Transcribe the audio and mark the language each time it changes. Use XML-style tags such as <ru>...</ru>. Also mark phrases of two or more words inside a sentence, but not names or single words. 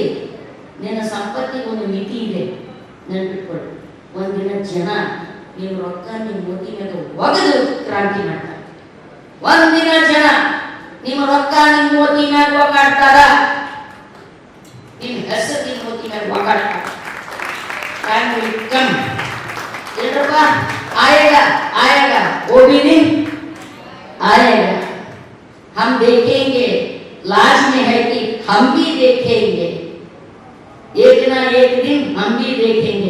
<kn>ನಿನ್ನ ಸಂಪತ್ತಿಗೆ ಒಂದು ಮಿತಿ ಇದೆ, ನೆನ್ಪಿಟ್ಕೊಳ್ಳಿ. ಒಂದಿನ ಜನ ನೀವು ರೊಕ್ಕ ನಿಮ್ಮ ಮೋತಿ ಮೇಲೆ ಒಗೆದು ಕ್ರಾಂತಿ ಮಾಡ್ತಾರೆ. ಒಂದಿನ ಜನ ನಿಮ್ಮ ರೊಕ್ಕ ನಿಮ್ಮ ಮೋತಿ ಮ್ಯಾಗ ಒಗಾಡ್ತಾರ, ನಿಮ್ಮ ಹೆಸರು ನಿಮ್ಮ ಮೋತಿ ಮ್ಯಾಗ ಒಗಾಡ್ತಾರ.</kn> <hi>आएगा वो भी दिन आएगा, हम देखेंगे, लाज में है कि हम भी देखेंगे, एक ना एक दिन हम भी देखेंगे.</hi>